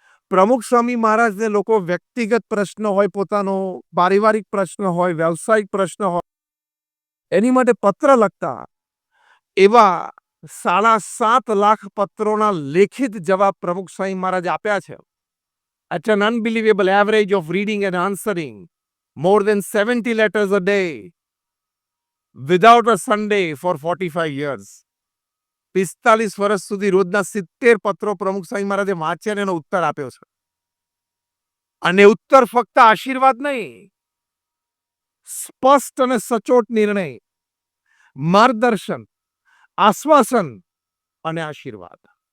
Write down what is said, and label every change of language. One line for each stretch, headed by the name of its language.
Gujarati: પ્રમુખ સ્વામી મહારાજને લોકો વ્યક્તિગત પ્રશ્ન હોય, પોતાનો પારિવારિક પ્રશ્ન હોય, વ્યવસાયિક પ્રશ્ન હોય, એની માટે પત્ર લખતા. એવા 7.5 લાખ પત્રોના લેખિત જવાબ પ્રમુખ સ્વામી મહારાજ આપ્યા છે.
English: At an unbelievable average of reading and answering more than 70 letters a day without a Sunday for 45 years.
Gujarati: 45 વર્ષ સુધી રોજના 70 પત્રો પ્રમુખ સ્વામી મહારાજે વાંચ્યા અને એનો ઉત્તર આપ્યો છે. અને ઉત્તર ફક્ત આશીર્વાદ નહીં, સ્પષ્ટ અને સચોટ નિર્ણય, માર્ગદર્શન, આશ્વાસન અને આશીર્વાદ.